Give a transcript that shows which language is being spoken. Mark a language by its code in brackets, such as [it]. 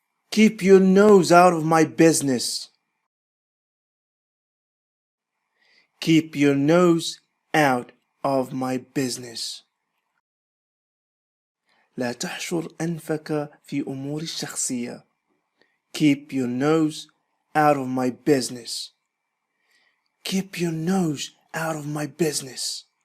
[en] Keep your nose out of my business. Keep your nose out of my business. [ar] لا تحشر أنفك في أموري الشخصية. [en] Keep your nose out of my business. Keep your nose out of my business.